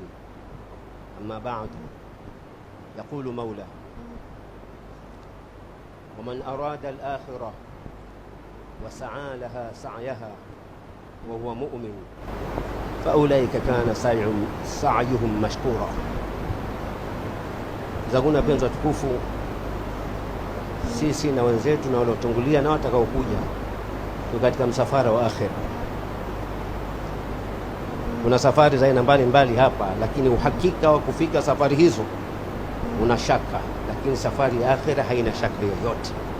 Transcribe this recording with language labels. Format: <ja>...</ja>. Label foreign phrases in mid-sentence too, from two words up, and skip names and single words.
<ar>أما بعد، يقول مولاه: ومن أراد الآخرة وسعى لها سعيها وهو مؤمن فأولئك كان سعيهم مشكورا.</ar> <sw>Zaguna penza tukufu, sisi na wenzetu na waliotangulia na watakaokuja tu katika msafara wa akhira. Kuna safari za aina mbalimbali hapa, lakini uhakika wa kufika safari hizo una shaka, lakini safari ya akhira haina shaka yoyote.</sw>